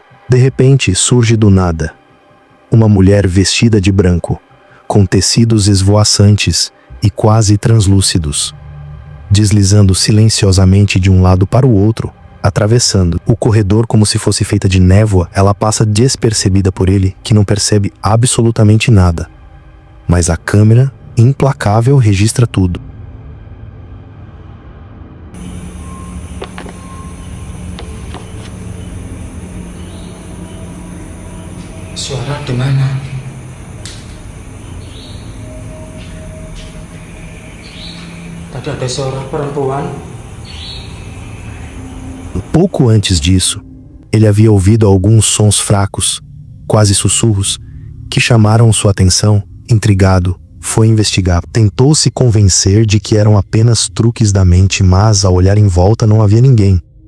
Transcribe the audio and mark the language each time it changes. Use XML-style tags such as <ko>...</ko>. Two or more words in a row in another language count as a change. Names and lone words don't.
<pt>De repente, surge do nada uma mulher vestida de branco, com tecidos esvoaçantes e quase translúcidos, deslizando silenciosamente de um lado para o outro, atravessando o corredor como se fosse feita de névoa. Ela passa despercebida por ele, que não percebe absolutamente nada. Mas a câmera, implacável, registra tudo.</pt> <id>Suara di mana? Tadi ada suara perempuan.</id> <pt>Pouco antes disso, ele havia ouvido alguns sons fracos, quase sussurros, que chamaram sua atenção. Intrigado, foi investigar. Tentou se convencer de que eram apenas truques da mente, mas ao olhar em volta não havia ninguém.</pt>